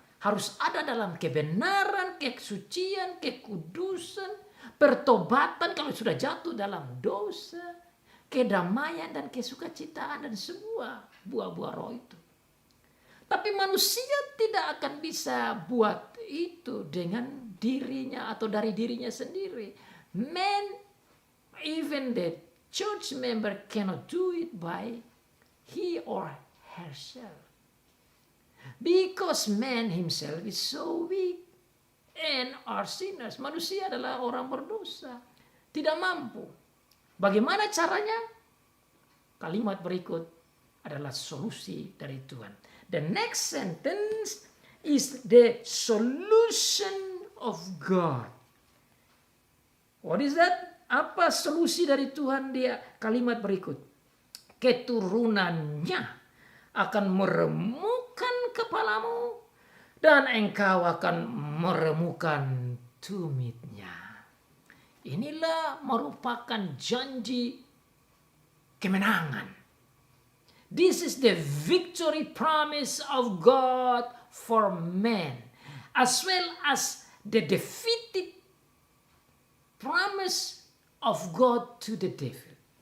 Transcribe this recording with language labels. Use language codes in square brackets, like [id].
[id] Harus ada dalam kebenaran, kesucian, kekudusan, pertobatan kalau sudah jatuh dalam dosa, kedamaian dan kesukacitaan dan semua buah-buah roh itu. Tapi manusia tidak akan bisa buat itu dengan dirinya atau dari dirinya sendiri. [en] Man, even the church member cannot do it by he or herself. Because man himself is so weak and are sinners. [id] Manusia adalah orang berdosa. Tidak mampu. Bagaimana caranya? Kalimat berikut adalah solusi dari Tuhan. [en] The next sentence is the solution of God. What is that? [id] Apa solusi dari Tuhan? Dia kalimat berikut. Keturunannya akan meremukan kepalamu dan engkau akan meremukan tumitnya. Inilah merupakan janji kemenangan. [en] This is the victory promise of God for man, as well as the defeated promise of God to the devil.